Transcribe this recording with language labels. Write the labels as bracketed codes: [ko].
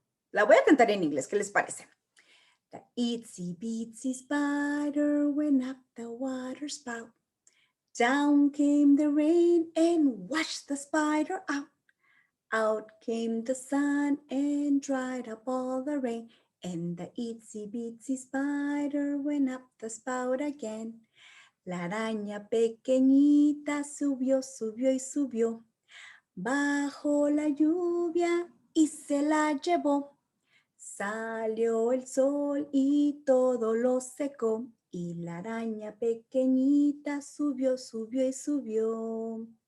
[es] La voy a cantar en inglés, ¿qué les parece? [en] The itsy bitsy spider went up the water spout. Down came the rain and washed the spider out. Out came the sun and dried up all the rain. And the itsy bitsy spider went up the spout again. [es] La araña pequeñita subió, subió y subió. Bajo la lluvia y se la llevó. Salió el sol y todo lo secó. Y la araña pequeñita subió, subió y subió.